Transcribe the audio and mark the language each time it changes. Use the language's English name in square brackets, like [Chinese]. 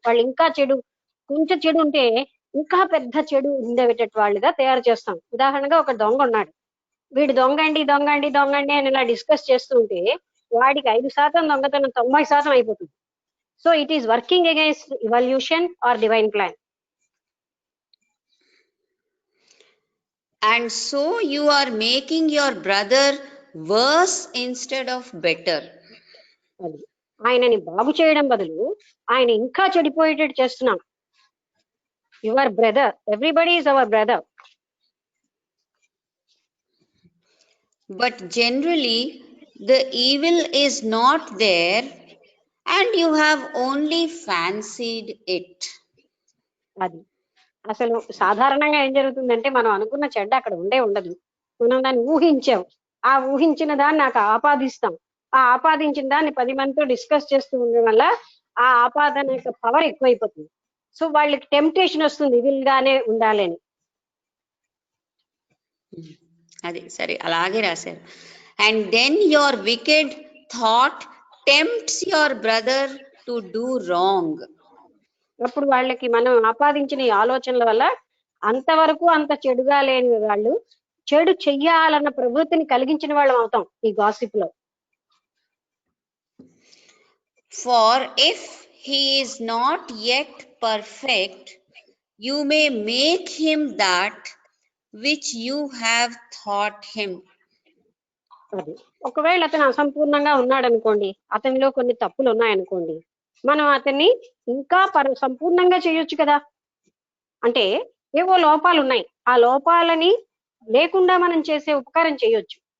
[Telugu] వాళ్ళు ఇంకా కొంచెం చెడు ఉంటే ఇంకా పెద్ద చెడు ఉండేటట్టు వాళ్ళుగా తయారు చేస్తాం. ఉదాహరణగా ఒక దొంగ ఉన్నాడు, వీడు దొంగండి దొంగండి దొంగండి అని ఇలా డిస్కస్ చేస్తూ ఉంటే వాడికి 5% దొంగతనం 90% అయిపోతుంది. [English] So it is working against evolution or divine plan. And so you are making your brother worse instead of better. [Telugu] అది ఆయనని బాగు చేయడం బదులు ఆయన ఇంకా చెడిపోయేటట్టు చేస్తున్నాం. [English] Your brother, everybody is our brother. But generally the evil is not there and you have only fancied it. [Telugu] అది అసలు సాధారణంగా ఏం జరుగుతుందంటే మనం అనుకున్న చెడ్డ అక్కడ ఉండదు, మనం దాన్ని ఊహించాం, ఆ ఊహించిన దాన్ని నాకు ఆపాదిస్తాం, ఆ ఆపాదించిన దాన్ని 10 మందితో డిస్కస్ చేస్తూ ఉండడం వల్ల ఆ ఆపాదన యొక్క పవర్ ఎక్కువైపోతుంది. సో వాళ్ళకి టెంప్టేషన్ వస్తుంది విల్ గానే ఉండాలని. అది సరే అలాగే రాశారు. [English] And then your wicked thought tempts your brother to do wrong. [Telugu] అప్పుడు వాళ్ళకి మనం ఆపాదించిన ఈ ఆలోచనల వల్ల అంతవరకు అంత చెడుగా లేని వాళ్ళు చెడు చెయ్యాలన్న ప్రవృత్తిని కలిగించిన వాళ్ళం అవుతాం ఈ గాసిప్ లో. [English] For if he is not yet perfect, you may make him that which you have thought him. [Telugu] అది ఒకవేళ అతను అసంపూర్ణంగా ఉన్నాడు అనుకోండి, అతనిలో కొన్ని తప్పులు ఉన్నాయనుకోండి, మనం అతన్ని ఇంకా సంపూర్ణంగా చేయొచ్చు కదా. అంటే ఏవో లోపాలు ఉన్నాయి, ఆ లోపాలని లేకుండా మనం చేసే ఉపకారం చేయొచ్చు.